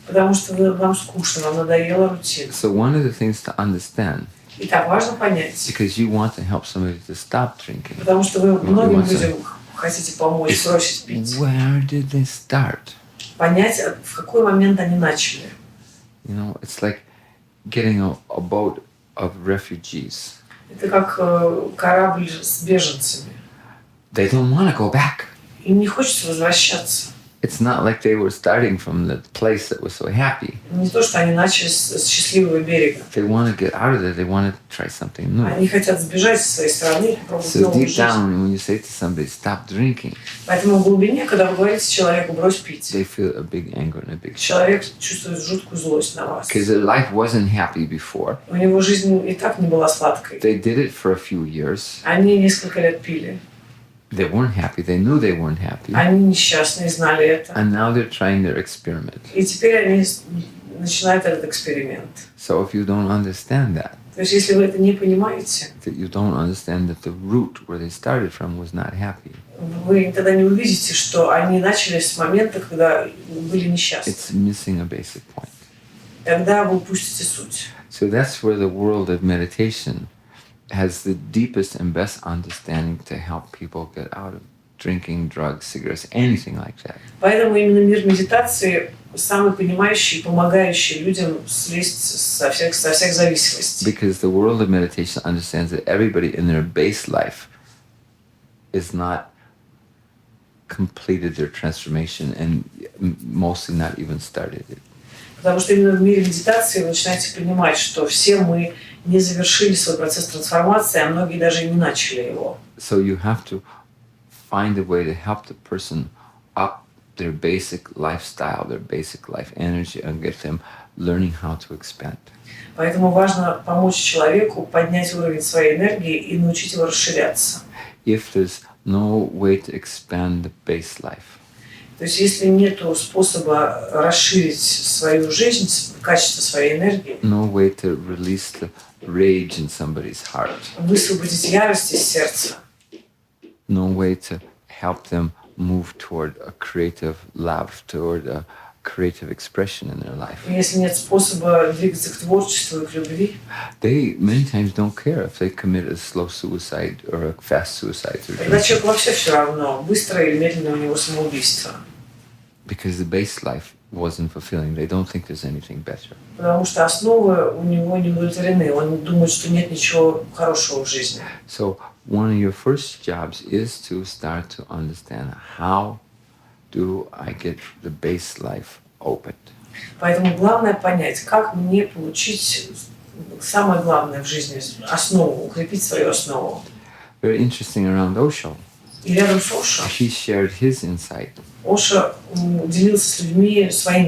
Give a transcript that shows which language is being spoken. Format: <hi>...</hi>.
<ru>Потому что вам скучно, вам надоела рутина.</ru> <en>So one of the things to understand,</en> <ru>И так важно понять,</ru> <en>because you want to help somebody to stop drinking,</en> <ru>потому что вы многим</ru> <en>want to-</en> <ru>людям хотите помочь бросить пить.</ru> <en>where did they start?</en> <ru>Понять, в какой момент они начали.</ru> <en>It's like getting a boat of refugees.</en> <ru>Это как корабль с беженцами.</ru> <en>They don't want to go back.</en> <ru>Им не хочется возвращаться.</ru> <en>It's not like they were starting from the place that was so happy.</en> <ru>Не то, что они начали с счастливого берега.</ru> <en>They want to get out of there. They want to try something new.</en> <ru>Они хотят сбежать со своей страны, попробовать</ru> <en>So</en> <ru>новую</ru> <en>deep</en> <ru>жизнь.</ru> <en>down, when you say to somebody, stop drinking,</en> <ru>Поэтому в глубине, когда вы говорите человеку «брось пить»,</ru> <en>they feel a big anger and a big shock.</en> <ru>человек чувствует жуткую злость на вас.</ru> <en>Because their life wasn't happy before.</en> <ru>У него жизнь и так не была сладкой.</ru> <en>They did it for a few years.</en> <ru>Они несколько лет пили.</ru> <en>They weren't happy. They knew they weren't happy.</en> <ru>Они несчастные, знали это.</ru> <en>And now they're trying their experiment.</en> <ru>И теперь они начинают этот эксперимент.</ru> <en>So if you don't understand that,</en> <ru>То есть, если вы это не понимаете,</ru> <en>that you don't understand that the root where they started from was not happy.</en> <ru>вы тогда не увидите, что они начали с момента, когда были несчастны.</ru> <en>It's missing a basic point.</en> <ru>Тогда вы упустите суть.</ru> <en>So that's where the world of meditation has the deepest and best understanding to help people get out of drinking, drugs, cigarettes, anything like that.</en> <ru>Поэтому именно мир медитации самый понимающий, помогающий людям слезть со всех зависимостей.</ru> <en>Because the world of meditation understands that everybody in their base life is not completed their transformation and mostly not even started it.</en> <ru>Потому что именно в мире медитации вы начинаете понимать, что все мы не завершили свой процесс трансформации, а многие даже и не начали его.</ru> <en>So you have to find a way to help the person up their basic lifestyle, their basic life energy, and get them learning how to expand.</en> <ru>Поэтому важно помочь человеку поднять уровень своей энергии и научить его расширяться.</ru> <en>If there's no way to expand the base life,</en> <ru>То есть если нет способа расширить свою жизнь, качество своей энергии,</ru> <en>no way to release the rage in somebody's heart,</en> <ru>высвободить ярость из сердца,</ru> <en>no way to help them move toward a creative love, toward a creative expression in their life.</en> <ru>если нет способа двигаться к творчеству и к любви,</ru> <en>They many times don't care if they commit a slow suicide or a fast suicide through</en> <ru>тогда</ru> <en>drinking,</en> <ru>человеку вообще все равно, быстро или медленно у него самоубийство.</ru> <en>because the base life wasn't fulfilling. They don't think there's anything better.</en> <ru>Потому что основы у него не удовлетворены. Он думает, что нет ничего хорошего в жизни.</ru> <en>So one of your first jobs is to start to understand how do I get the base life opened.</en> <ru>Поэтому главное понять, как мне получить самое главное в жизни, основу, укрепить свою основу.</ru> <en>Very interesting around Osho.</en> <ru>И рядом с Ошо,</ru> <en>He shared his insight</en> <ru>Ошо делился с людьми своими</ru>